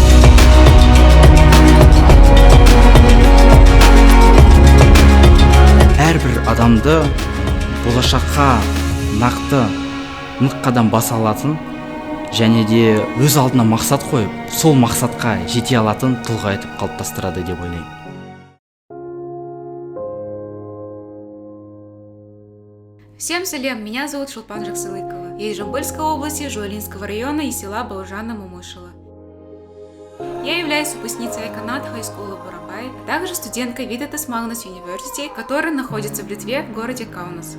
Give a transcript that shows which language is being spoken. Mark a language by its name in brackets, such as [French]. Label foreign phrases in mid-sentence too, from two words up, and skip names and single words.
[Kazakh] Әрбір адамды болашаққа нақты нық қадам баса алатын және де өз алдына мақсат қойып, сол мақсатқа жете алатын тұлға етіп қалыптастырады деп ойлаймын. [Russian] Всем салем, меня зовут Шолпан Жаксылыкова. Я из Жамбыльской области, Жуалинского района и села Баужана Мумышева. Я являюсь выпускницей Айканат High School в Бурабай, а также студенткой Vytautas Magnus University, которая находится в Литве, в городе Каунас.